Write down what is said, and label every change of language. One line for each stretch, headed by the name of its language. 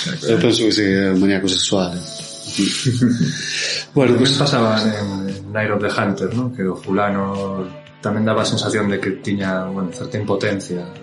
Galician: Eu penso que sí, é un maníaco sexual.
Spanish: Bueno, pues pasaba en Night of the Hunter, ¿no?
Galician: Que o fulano tamén daba a sensación de que tiña, bueno, certa impotencia.